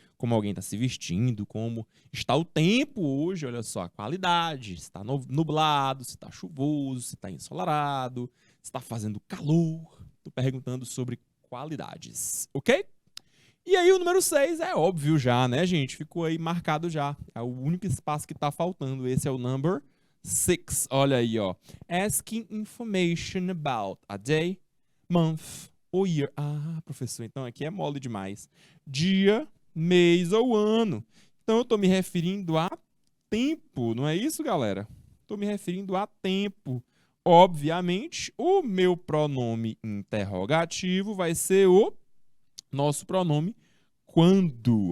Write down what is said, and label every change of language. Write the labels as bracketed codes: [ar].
[pt] Como alguém está se vestindo, como está o tempo hoje, olha só, a qualidade, se está nublado, se está chuvoso, se está ensolarado, se está fazendo calor. Estou perguntando sobre qualidades, ok? E aí o número 6 é óbvio já, né, gente? Ficou aí marcado já. É o único espaço que está faltando. Esse é o number 6. Olha aí, ó. [en] Asking information about a day, month or year. [pt] Ah, professor, então aqui é mole demais. Dia, mês ou ano. Então, eu estou me referindo a tempo, não é isso, galera? Estou me referindo a tempo. Obviamente, o meu pronome interrogativo vai ser o nosso pronome quando.